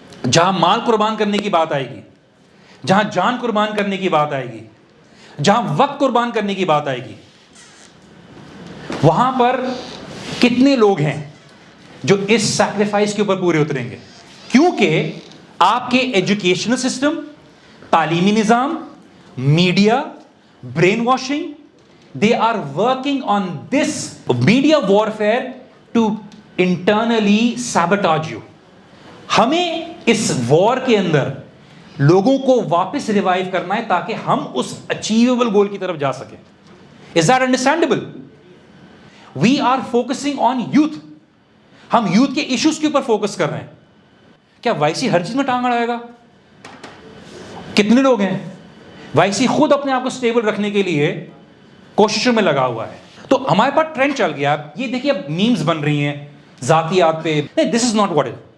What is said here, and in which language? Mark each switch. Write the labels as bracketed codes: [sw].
[ur] جہاں مال قربان کرنے کی بات آئے گی، جہاں جان قربان کرنے کی بات آئے گی، جہاں وقت قربان کرنے کی بات آئے گی، وہاں پر کتنے لوگ ہیں جو اس سیکریفائس کے اوپر پورے اتریں گے؟ کیونکہ آپ کے ایجوکیشنل سسٹم، تعلیمی نظام، media, brain washing, [en] they are working on this media warfare to internally sabotage you. [ur] ہمیں اس وار کے اندر لوگوں کو واپس ریوائیو کرنا ہے تاکہ ہم اس اچیویبل گول کی طرف جا سکیں. [en] Is that understandable? We are focusing on youth. [ur] ہم یوتھ کے ایشوز کے اوپر فوکس کر رہے ہیں. کیا وائسی ہر چیز میں ٹانگ اڑائے گا؟ کتنے لوگ ہیں وائسی خود اپنے آپ کو سٹیبل رکھنے کے لیے کوششوں میں لگا ہوا ہے؟ تو ہمارے پاس ٹرینڈ چل گیا. یہ دیکھیے اب میمز بن رہی ہیں ذاتیات پہ. نہیں، [en] This is not what it.